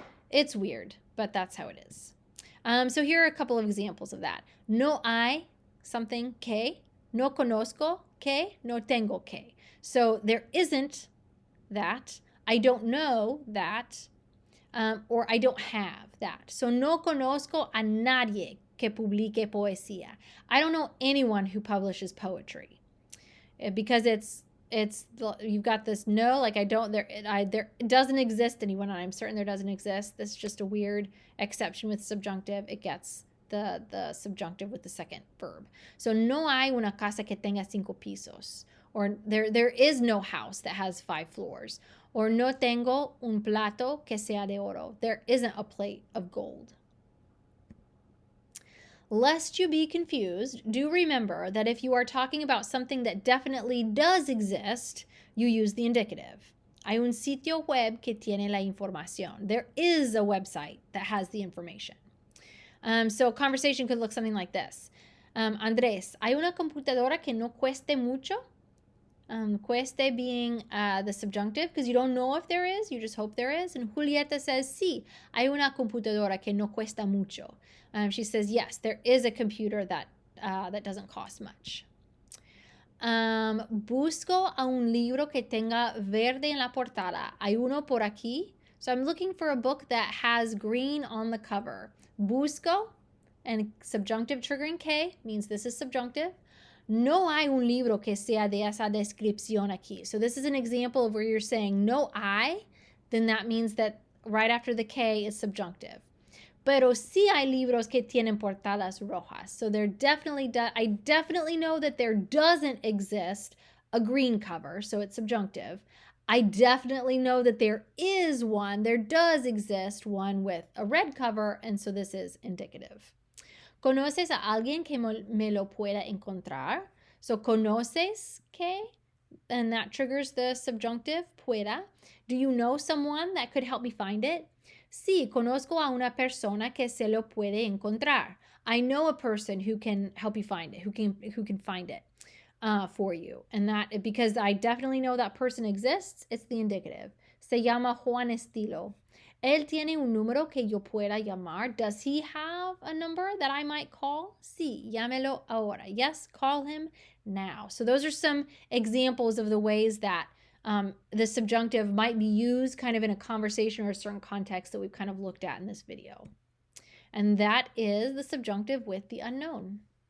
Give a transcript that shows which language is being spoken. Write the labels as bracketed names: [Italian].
[English] It's weird, but that's how it is. So here are a couple of examples of that. [Spanish] No hay something que, no conozco que, no tengo que. [English] So there isn't that, I don't know that, or I don't have that. [Spanish] So no conozco a nadie que publique poesía. [English] I don't know anyone who publishes poetry, because you've got this no, like I don't, there it doesn't exist anyone, and I'm certain there doesn't exist. This is just a weird exception with subjunctive. It gets the subjunctive with the second verb. [Spanish] So no hay una casa que tenga 5 pisos, [English] or there is no house that has 5 floors, [Spanish] or no tengo un plato que sea de oro. [English] There isn't a plate of gold. Lest you be confused, do remember that if you are talking about something that definitely does exist, you use the indicative. [Spanish] Hay un sitio web que tiene la información. [English] There is a website that has the information. So a conversation could look something like this. [Spanish] Andrés, ¿hay una computadora que no cueste mucho? [English] Cueste being the subjunctive, because you don't know if there is, you just hope there is. And Julieta says, [Spanish] sí, hay una computadora que no cuesta mucho. [English] She says, yes, there is a computer that doesn't cost much. [Spanish] Busco a un libro que tenga verde en la portada. Hay uno por aquí. [English] So I'm looking for a book that has green on the cover. Busco, and subjunctive triggering K means this is subjunctive. [Spanish] No hay un libro que sea de esa descripción aquí. [English] So this is an example of where you're saying no hay, then that means that right after the K is subjunctive. [Spanish] Pero sí hay libros que tienen portadas rojas. [English] So there definitely I definitely know that there doesn't exist a green cover, so it's subjunctive. I definitely know that there does exist one with a red cover, and so this is indicative. [Spanish] ¿Conoces a alguien que me lo pueda encontrar? [English] So conoces que, and that triggers the subjunctive, pueda. Do you know someone that could help me find it? [Spanish] Sí, conozco a una persona que se lo puede encontrar. [English] I know a person who can help you find it, who can find it for you. And that, because I definitely know that person exists, it's the indicative. [Spanish] Se llama Juan Estilo. Él tiene un número que yo pueda llamar. [English] Does he have a number that I might call? [Spanish] Sí, llámelo ahora. [English] Yes, call him now. So those are some examples of the ways that the subjunctive might be used kind of in a conversation or a certain context that we've kind of looked at in this video. And that is the subjunctive with the unknown.